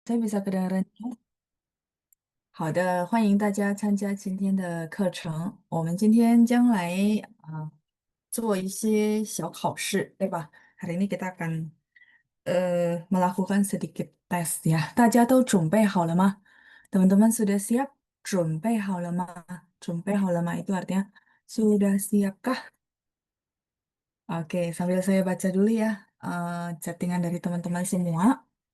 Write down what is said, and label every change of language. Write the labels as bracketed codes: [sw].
[zh] 这比萨克的人，好的，欢迎大家参加今天的课程。我们今天将来做一些小考试，对吧？ [id] Hari ini kita akan melakukan sedikit tes ya. [zh] 大家都准备好了吗？ [id] Teman-teman sudah siap? [zh] 准备好了吗？准备好了吗？ [id] Itu artinya sudah siapkah? Oke, sambil saya baca dulu ya chattingan dari teman-teman semua.